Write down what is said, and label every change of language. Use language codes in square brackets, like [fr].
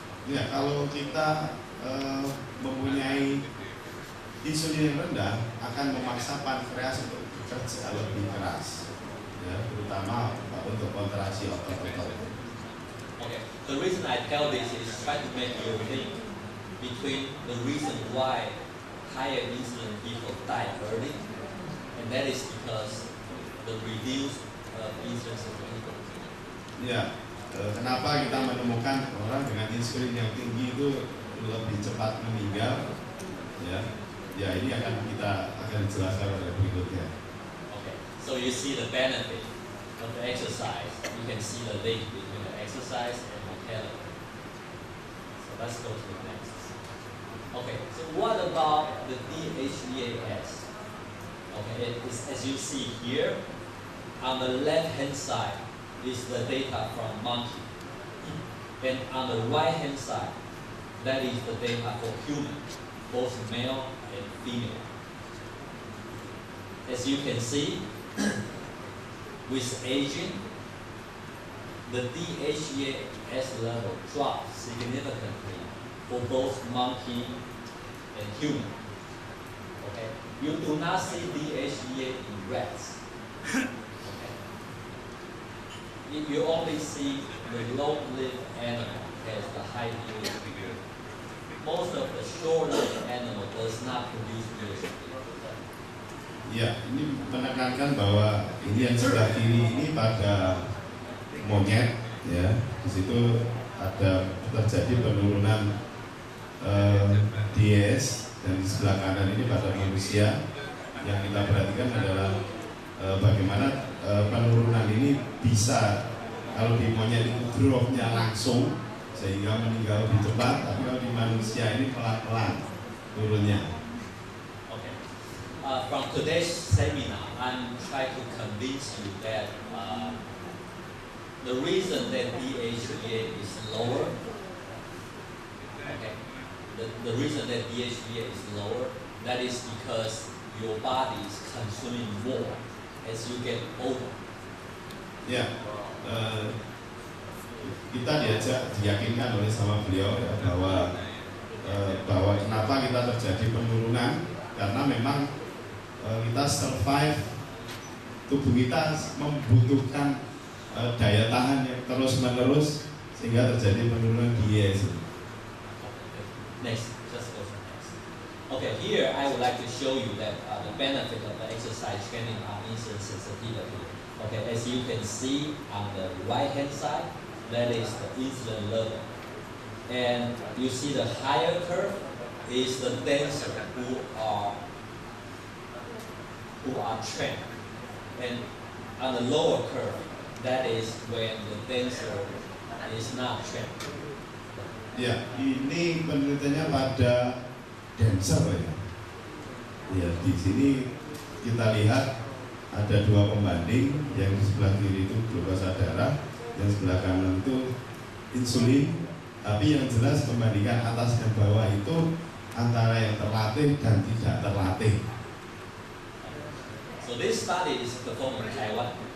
[id] Ya, kalau kita mempunyai insulin yang rendah, akan memaksa pankreas untuk bekerja lebih keras, ya, terutama untuk kontraksi otot-otot. [en] Okay. The reason I tell this is try to make you think between the reason why higher insulin people die early, and that is because the reduced insulin sensitivity. [id] Ya, kenapa kita menemukan orang dengan insulin yang tinggi itu lebih cepat meninggal? Ya, ini kita akan jelaskan pada berikutnya. [en] Okay, so you see the benefit of the exercise. You can see the link between the exercise and mortality. So let's go to the next. Okay, so what about the DHEAS? Okay, it is, as you see here, on the left-hand side is the data from monkey, and on the right-hand side, that is the data for human, both male and female. As you can see, with aging, the DHEAS level drops significantly for both monkey and human. Okay, you do not see DHEA in rats. Okay, you only see the long-lived animal has the high DHEA. Most of the short-lived animal does not produce DHEA. [id] Ya, ini menekankan bahwa ini yang sebelah kiri ini pada monyet, ya, di situ ada terjadi penurunan DES, dan di sebelah kanan ini pada manusia. Yang kita perhatikan adalah bagaimana penurunan ini bisa, kalau di monyet itu drop-nya langsung sehingga meninggal lebih cepat, tapi kalau di manusia ini pelan-pelan turunnya. [en] Okay. From today's seminar, I'm trying to convince you that the reason that DHEA is lower, okay, the reason that DHEA is lower, that is because your body is consuming more as you get older. [id] Ya, kita diyakinkan oleh sama beliau, ya, bahwa kenapa kita terjadi penurunan, karena memang kita survive, tubuh kita membutuhkan daya tahan yang terus-menerus sehingga terjadi penurunan DES. [en] Next, just go to next. Okay, here I would like to show you that the benefit of the exercise training on insulin sensitivity. Okay, as you can see on the right-hand side, that is the insulin level, and you see the higher curve is the dancer who are trained, and on the lower curve, that is when the dancer is not trained. [id] Ya, ini penelitiannya pada dancer, ya. Ya, di sini kita lihat ada dua pembanding, yang di sebelah kiri itu glukosa darah, yang sebelah kanan itu insulin. Tapi yang jelas pembandingan atas dan bawah itu antara yang terlatih dan tidak terlatih. [en] So this study is performed in Taiwan.